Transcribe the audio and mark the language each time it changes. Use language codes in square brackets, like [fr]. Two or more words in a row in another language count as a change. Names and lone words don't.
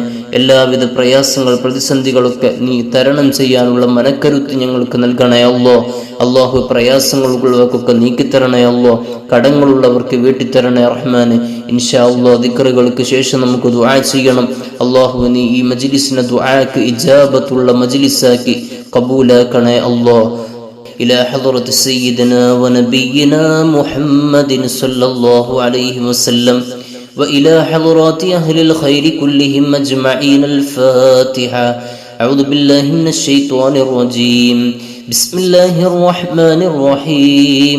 [ml] എല്ലാവിധ പ്രയാസങ്ങൾ പ്രതിസന്ധികളൊക്കെ നീ തരണം ചെയ്യാനുള്ള മനക്കരുത്ത് ഞങ്ങൾക്ക് നൽകണേ അല്ലാഹ്. അല്ലാഹു പ്രയാസങ്ങളുള്ളവർക്കൊക്കെ നീക്കിത്തരണേ അല്ലാഹ്, കടങ്ങളുള്ളവർക്ക് വീട്ടിത്തരണേ റഹ്മാനെ. [ar] إن شاء الله [ml] ദിക്റുകൾക്ക് ശേഷം നമുക്ക് ദുആ ചെയ്യണം. അല്ലാഹു നീ ഈ മജ്ലിസിനെ ദുആക്ക് ഇജാബത്തുള്ള മജ്ലിസാക്കി ഖബൂലാക്കണേ അല്ലാഹ്. [ar] إلى حضرة سيدنا ونبينا محمد صلى الله عليه وسلم وإلى حضرات أهل الخير كلهم أجمعين. الفاتحة. أعوذ بالله من الشيطان الرجيم. بسم الله الرحمن الرحيم.